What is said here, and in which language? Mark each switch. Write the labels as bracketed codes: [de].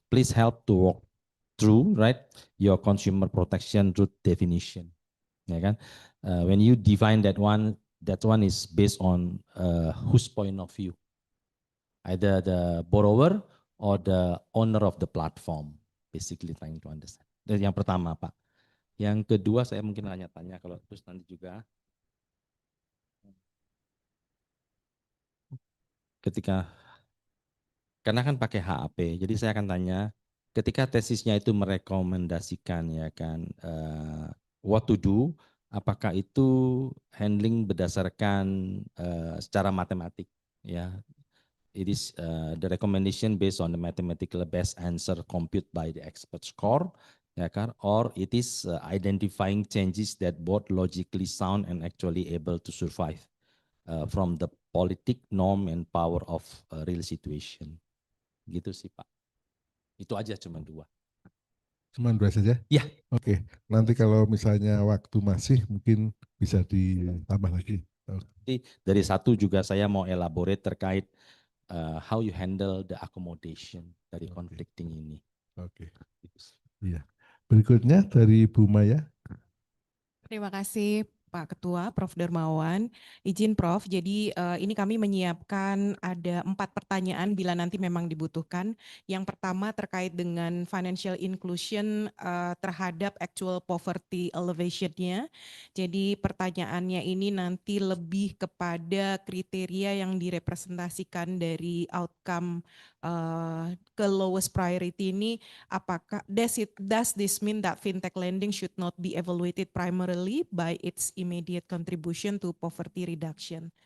[en] Please help to walk through, right, your consumer protection root definition. [id] Ya kan? [en] When you define that one, that one is based on whose point of view, either the borrower or the owner of the platform, basically trying to understand. [id] Dan yang pertama, Pak. Yang kedua saya mungkin tanya-tanya kalau terus nanti juga ketika karena kan pakai HAP, jadi saya akan tanya ketika tesisnya itu merekomendasikan ya kan [en] what to do, [id] apakah itu handling berdasarkan secara matematik ya. [en] It is the recommendation based on the mathematical best answer compute by the expert score, [id] ya kan? [en] Or it is identifying changes that both logically sound and actually able to survive from the politic norm and power of real situation. [id] Gitu sih Pak. Itu aja cuma dua. Cuma dua saja? Ya. Oke, nanti kalau misalnya waktu masih mungkin bisa ditambah lagi. Jadi dari satu juga saya mau elaborate terkait [en] how you handle the accommodation [id] dari conflicting ini. Oke. Iya. Berikutnya dari Bu Maya. Terima kasih Pak Ketua, Prof. Darmawan. Izin Prof, jadi ini kami menyiapkan ada 4 pertanyaan bila nanti memang dibutuhkan. Yang pertama terkait dengan financial inclusion terhadap actual poverty elevation-nya. Jadi pertanyaannya ini nanti lebih kepada kriteria yang direpresentasikan dari outcome ke lowest priority ini. Apakah [en] does this mean that fintech lending should not be evaluated primarily by its immediate contribution to poverty reduction?